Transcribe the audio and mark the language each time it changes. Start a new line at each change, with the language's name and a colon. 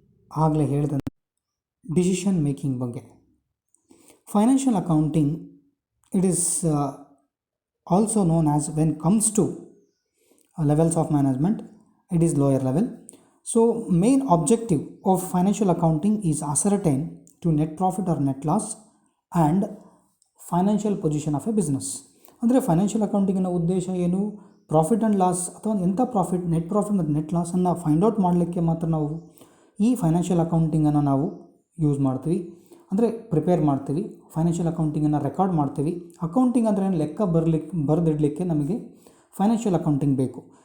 Kannada: ಆಗಲೇ ಹೇಳಿದಂತೆ decision making ಬಗ್ಗೆ.
English: Financial accounting, it is also known as, when comes to levels of management, it is lower level. So main objective of financial accounting is ascertain to net profit or net loss and financial position of a business.
Kannada: ಅಂದರೆ financial ಅಕೌಂಟಿಂಗಿನ ಉದ್ದೇಶ ಏನು? Profit and loss ಅಥವಾ ಎಂಥ profit, net profit ಮತ್ತು net ಲಾಸನ್ನು find out ಮಾಡಲಿಕ್ಕೆ ಮಾತ್ರ ನಾವು ಈ ಫೈನಾನ್ಷಿಯಲ್ ಅಕೌಂಟಿಂಗನ್ನು ನಾವು ಯೂಸ್ ಮಾಡ್ತೀವಿ, ಅಂದರೆ ಪ್ರಿಪೇರ್ ಮಾಡ್ತೀವಿ. ಫೈನಾನ್ಷಿಯಲ್ ಅಕೌಂಟಿಂಗನ್ನು ರೆಕಾರ್ಡ್ ಮಾಡ್ತೀವಿ. ಅಕೌಂಟಿಂಗ್ ಅಂದರೆ ಏನು, ಲೆಕ್ಕ ಬರೆದಿಡಲಿಕ್ಕೆ ನಮಗೆ ಫೈನಾನ್ಷಿಯಲ್ ಅಕೌಂಟಿಂಗ್ ಬೇಕು.